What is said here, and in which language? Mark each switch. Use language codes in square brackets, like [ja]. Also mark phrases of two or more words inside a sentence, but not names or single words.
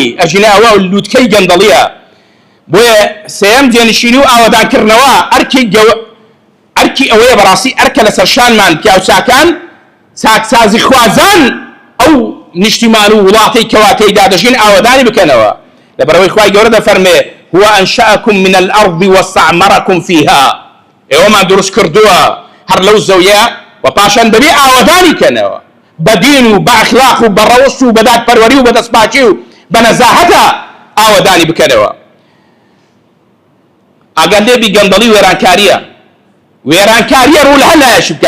[ckb] ئەژینە ئەوە لووتکەی گەندەڵیە. بۆیە سێەم جێنشینی و ئاوەدانکردنەوە ئەرکی ئەوەیە بەڕاستی ئەرکە لەسەر شانمان پیاوچاکان چاکسازی خوازان ئەو نیشتیمان و وڵاتی کەواتەیدا دەژین ئاوەدانی بکەنەوە. لەبەرەوەی خوای گەورە دەفەرمێ [ar] هو أنشأكم من الأرض واستعمركم فيها. [ckb] ئێوەمان دروست کردووە هەر لەو زەویە و پاشان دەبێ ئاوەدانی کەنەوە بە دین و بە ئەخلاق و بە ڕەوشت و بە دادپەروەری و بە دەستپاچی و بە نەزاهەتە ئاوەدانی بکەنەوە. ئەگەر لێبی گەندەڵی وێرانکاریە، وێرانکاریە ڕوو لە هەر لایەشی بکە.